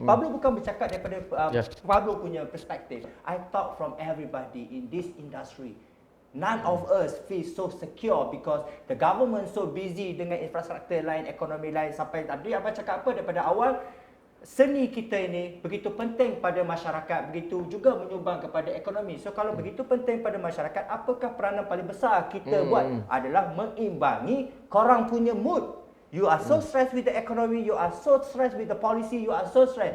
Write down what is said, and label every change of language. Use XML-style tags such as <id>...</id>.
<ms>Pablo bukan bercakap daripada Pablo punya perspektif.</ms> <en>I talk from everybody in this industry. None of us feel so secure because the government so busy</en> <ms>dengan infrastruktur lain, ekonomi lain sampai tadi abang cakap apa daripada awal, seni kita ini begitu penting pada masyarakat, begitu juga menyumbang kepada ekonomi. So kalau begitu penting pada masyarakat, apakah peranan paling besar kita buat adalah mengimbangi korang punya mood.</ms> <en>You are so stressed with the economy, you are so stressed with the policy, you are so stressed.</en>